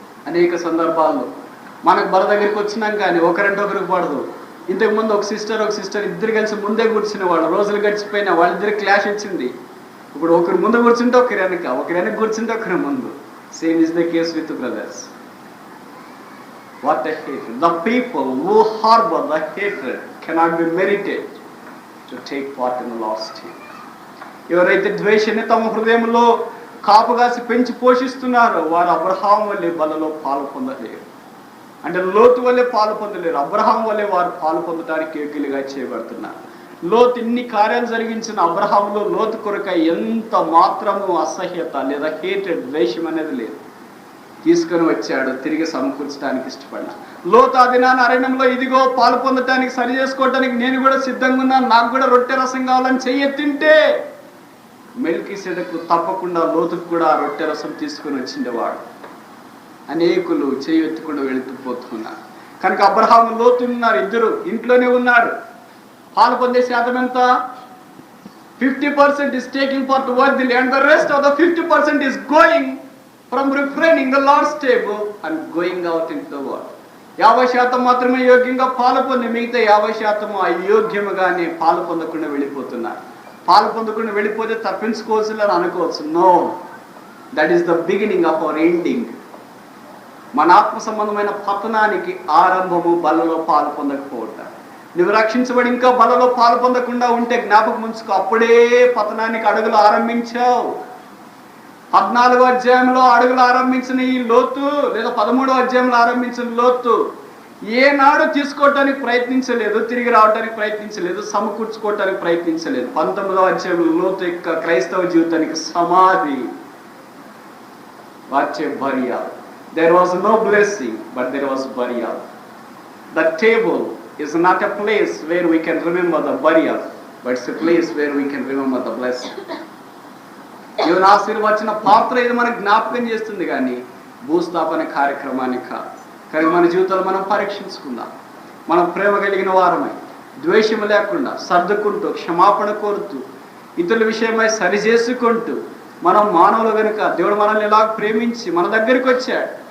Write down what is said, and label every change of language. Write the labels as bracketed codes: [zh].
[te] అనేక సందర్భాల్లో మనకు బల దగ్గరికి వచ్చినాం కానీ ఒకరంటే ఒకరికి పడదు. ఇంతకుముందు ఒక సిస్టర్ ఇద్దరు కలిసి ముందే కూర్చునే వాళ్ళు, రోజులు గడిచిపోయినా వాళ్ళిద్దరు క్లాష్ వచ్చింది. ఇప్పుడు ఒకరు ముందు కూర్చుంటే ఒకరి వెనక కూర్చుంటే ఒకరి ముందు. [en] Same is the case with brothers. What a hatred. The people who harbor the hatred cannot be merited to take part in the Lord's table. [te] ఎవరైతే ద్వేషాన్ని తమ హృదయంలో కాపుగాసి పెంచి పోషిస్తున్నారో వారు అబ్రహాం వల్లే బలలో పాలు పొందలేరు. అంటే లోతు వల్లే పాలు పొందలేరు, అబ్రహాం వల్లే వారు పాలు పొందడానికి యోగ్యులుగా చేయబడుతున్నారు. లోతు ఇన్ని కార్యాలు జరిగించిన అబ్రహాంలో లోతు కొరక ఎంత మాత్రము అసహ్యత లేదా హేటెడ్ ద్వేషం అనేది లేదు. తీసుకొని వచ్చాడు, తిరిగి సమకూర్చడానికి ఇష్టపడ్డా. లోతు ఆ దినాన్ని అరణ్యంలో ఇదిగో పాలు పొందటానికి సరి చేసుకోవటానికి నేను కూడా సిద్ధంగా ఉన్నాను, నాకు కూడా రొట్టె రసం కావాలని చెయ్యెత్తింటే మెల్కీసెదెకు తప్పకుండా లోతుకు కూడా ఆ రొట్టె రసం తీసుకొని వచ్చిండేవాడు. అనేకులు చేయెత్తుకుండా వెళుతూ పోతున్నారు. కనుక అబ్రహాం లోతు ఉన్నారు, ఇద్దరు ఇంట్లోనే ఉన్నారు. పాలు పొందే శాతం ఎంత? [en] 50% is taking part worthily and the rest of the 50% is going from refraining the Lord's table and going out into the world. [te] 50% మాత్రమే యోగ్యంగా పాలు పొంది, మిగతా 50% అయోగ్యముగానే పాలు పొందకుండా వెళ్ళిపోతున్నారు. పాలు పొందకుండా వెళ్ళిపోతే తప్పించుకోవచ్చు అని అనుకోవచ్చు. [en] No, that is the beginning of our ending. [te] మన ఆత్మ సంబంధమైన పతనానికి ఆరంభము బలలో పాలు పొందకపోవటం. నువ్వు రక్షించబడి ఇంకా బలలో పాలు పొందకుండా ఉంటే జ్ఞాపకం ఉంచుకో, అప్పుడే పతనానికి అడుగులు ఆరంభించావు. 14వ అధ్యాయంలో అడుగులు ఆరంభించిన ఈ లోతు, లేదా 13వ అధ్యాయంలో ఆరంభించిన లోతు ఏనాడు తీసుకోవటానికి ప్రయత్నించలేదు, తిరిగి రావడానికి ప్రయత్నించలేదు, సమకూర్చుకోవటానికి ప్రయత్నించలేదు. 19వ అధ్యాయంలో లోతు యొక్క క్రైస్తవ జీవితానికి సమాధి. వాచే burial. [en] There was no blessing, but there was burial. The table is not a place where we can remember the burial, but it's a place where we can remember the blessing. [te] దేవుని ఆశీర్వచన పాత్ర ఇది మనకు జ్ఞాపకం చేస్తుంది, కానీ భూస్థాపన కార్యక్రమానికి కాదు. కానీ మన జీవితాలు మనం పరీక్షించుకుందాం. మనం ప్రేమ కలిగిన వారమై, ద్వేషం లేకుండా, సర్దుకుంటూ, క్షమాపణ కోరుతూ, ఇతరుల విషయమై సరిచేసుకుంటూ, మనం మానవులు కనుక దేవుడు మనల్ని ఎలా ప్రేమించి మన దగ్గరికి వచ్చాడు.